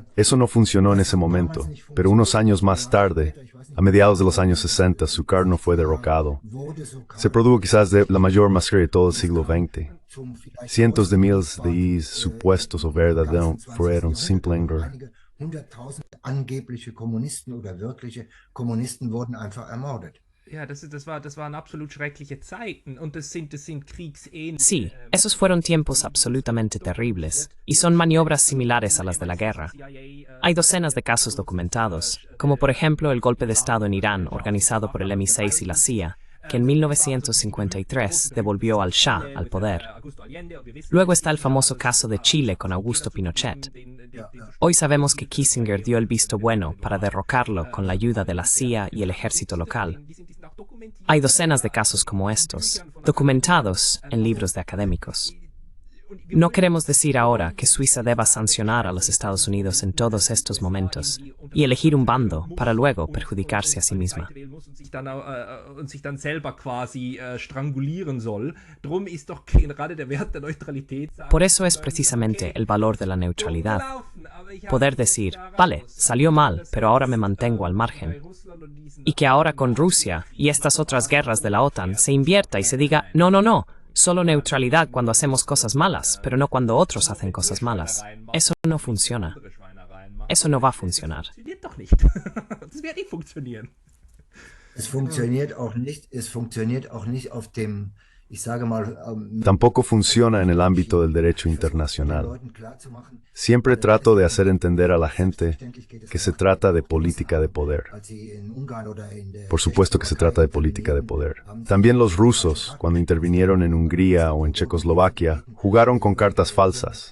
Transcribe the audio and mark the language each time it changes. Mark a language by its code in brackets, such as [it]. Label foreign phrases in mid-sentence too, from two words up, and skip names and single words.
[es] Eso no funcionó en ese momento, pero unos años más tarde, a mediados de los años 60, Sukarno fue derrocado. Se produjo quizás la mayor masacre de todo el siglo XX. Cientos de miles de supuestos o verdaderos fueron simplemente [de] 100.000 angebliche Kommunisten oder wirkliche Kommunisten wurden einfach ermordet. Ja, das waren absolut schreckliche Zeiten und das sind kriegsähnliche. [es] Sí, esos fueron tiempos absolutamente terribles, y son maniobras similares a las de la guerra. Hay docenas de casos documentados, como por ejemplo el golpe de Estado en Irán organizado por el MI6 y la CIA, que en 1953 devolvió al Shah al poder. Luego está el famoso caso de Chile con Augusto Pinochet. Hoy sabemos que Kissinger dio el visto bueno para derrocarlo con la ayuda de la CIA y el ejército local. Hay docenas de casos como estos, documentados en libros de académicos. No queremos decir ahora que Suiza deba sancionar a los Estados Unidos en todos estos momentos y elegir un bando para luego perjudicarse a sí misma. [de] Und sich dann selber quasi strangulieren soll. Drum ist doch gerade der Wert der Neutralität. [es] Por eso es precisamente el valor de la neutralidad. Poder decir, vale, salió mal, pero ahora me mantengo al margen. Y que ahora con Rusia y estas otras guerras de la OTAN se invierta y se diga, no, no, no, solo neutralidad cuando hacemos cosas malas, pero no cuando otros hacen cosas malas. Eso no funciona. Eso no va a funcionar. [de] Das wird nicht funktionieren. Es funktioniert auch nicht auf dem [es] Tampoco funciona en el ámbito del derecho internacional. Siempre trato de hacer entender a la gente que se trata de política de poder. Por supuesto que se trata de política de poder. También los rusos, cuando intervinieron en Hungría o en Checoslovaquia, jugaron con cartas falsas.